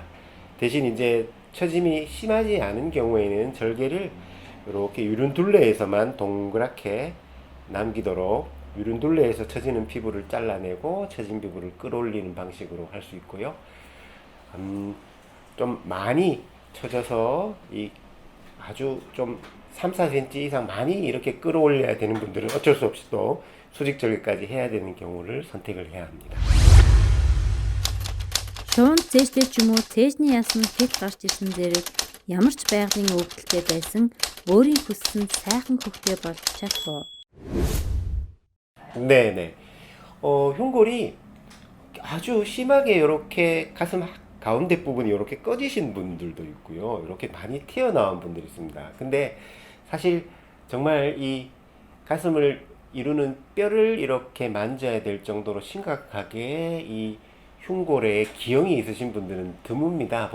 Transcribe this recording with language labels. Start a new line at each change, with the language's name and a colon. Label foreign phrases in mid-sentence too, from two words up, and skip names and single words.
Korean: 대신 이제 처짐이 심하지 않은 경우에는 절개를 이렇게 유륜둘레에서만 동그랗게 남기도록 유륜둘레에서 처지는 피부를 잘라내고 처진 피부를 끌어올리는 방식으로 할 수 있고요. 좀 많이 처져서 이 아주 좀 3, 4cm 이상 많이 이렇게 끌어올려야 되는 분들은 어쩔 수 없이 또 수직 절개까지 해야 되는 경우를 선택을 해야 합니다.
Mongolian: Шуун цээжтэй ч юм уу цээжний ясны хэд гарч ирсэн зэрэг ямар ч байгалийн өвдөлтэй байсан өөрийн хүссэн сайхан хөхтэй болж чадах уу?
Korean: 네네. 흉골이 아주 심하게 이렇게 가슴 가운데 부분이 이렇게 꺼지신 분들도 있고요. 이렇게 많이 튀어나온 분들이 있습니다. 근데 사실 정말 이 가슴을 이루는 뼈를 이렇게 만져야 될 정도로 심각하게 이 흉골에 기형이 있으신 분들은 드뭅니다.